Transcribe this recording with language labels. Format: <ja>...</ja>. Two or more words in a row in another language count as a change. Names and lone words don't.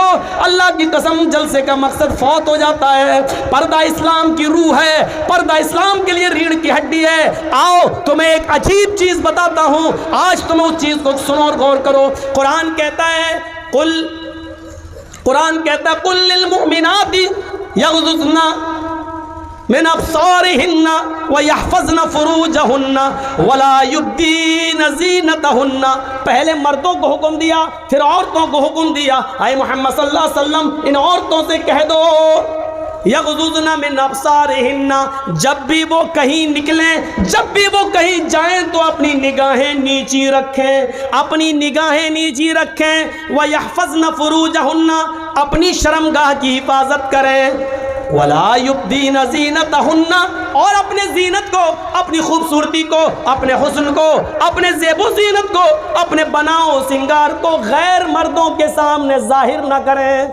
<hi>अल्लाह की कसम, जलसे का मकसद फौत हो जाता है। पर्दा इस्लाम की रूह है, पर्दा इस्लाम के लिए रीढ़ की हड्डी है। आओ तुम्हें एक अजीब चीज बताता हूं, आज तुम उस चीज को सुनो और गौर करो। कुरान कहता है</hi> <ar>قل للمؤمنات يغضضن من أبصارهن ويحفظن فروجهن ولا يبدين زينتهن.</ar> <hi>पहले मर्दों को हुक्म दिया, फिर औरतों को हुक्म दिया। आए मोहम्मद</hi> <ar>صلى الله عليه وسلم,</ar> <hi>इन औरतों से कह दो</hi> <ar>يغضضن من أبصارهن,</ar> <hi>जब भी वो कहीं निकलें, जब भी वो कहीं जाएं तो अपनी निगाहें नीची रखें, अपनी निगाहें नीची रखें।</hi> <ar>ويحفظن فروجهن,</ar> <hi>अपनी शर्मगाह की हिफाजत करें।</hi> <ar>ولا يبدين زينتهن,</ar> <hi>और अपने जीनत को, अपनी खूबसूरती को, अपने हुस्न को, अपने ज़ेबो ज़ीनत को, अपने बनाओ सिंगार को गैर मर्दों के सामने जाहिर ना करें।</hi>